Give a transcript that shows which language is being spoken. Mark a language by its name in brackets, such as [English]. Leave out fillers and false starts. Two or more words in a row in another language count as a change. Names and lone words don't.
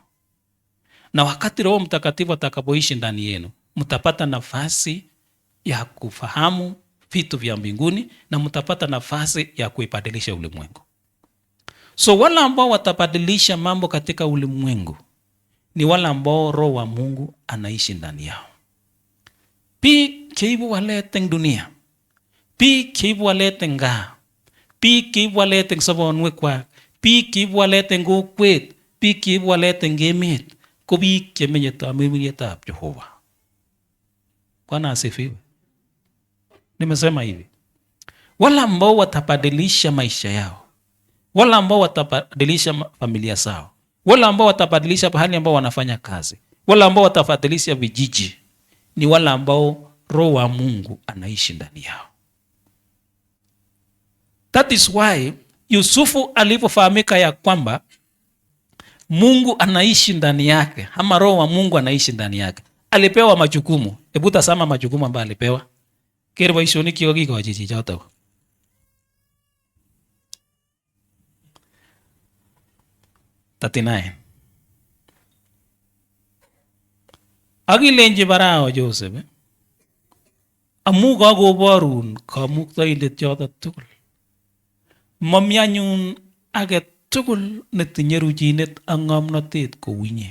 [Swahili] Na wakati Roho Mtakatifu atakapoishi ndani yenu, mtapata nafasi ya kufahamu vitu vya mbinguni na mtapata nafasi ya kuibadilisha ulimwengu. So wale ambao watabadilisha mambo katika ulimwengu ni wale ambao Roho wa Mungu anaishi ndani yao. [Kalenjin] Biik cheibu walet eng dunia, biik cheibu walet eng gaa, biik cheibu walet eng sobonwekwak, biik cheibu walet eng kokwet, biik cheibu walet eng emet, ko biik chemenye tamirmirietab Jehova. [Swahili] Bwana asifiwe. Nimesema hivi, wale ambao watabadilisha maisha yao, wale ambao watabadilisha familia zao, wale ambao watabadilisha pahali ambao wanafanya kazi, wale ambao watabadilisha vijiji, ni wale ambao Roho wa Mungu anaishi ndani yao. [English] That is why [Swahili] Yusufu alipofahamika ya kwamba Mungu anaishi ndani yake, ama Roho wa Mungu anaishi ndani yake, alipewa majukumu. Hebu tazama majukumu ambayo alipewa. [Kalenjin] Kile boisioni kikokikochi chichoto. Tatinae. Akilenji Farao Joseph, amu kakoborun kamuktaindet choto tugul, mami anyun age tugul netinye ruchinet ak ng'omnotet kou inye.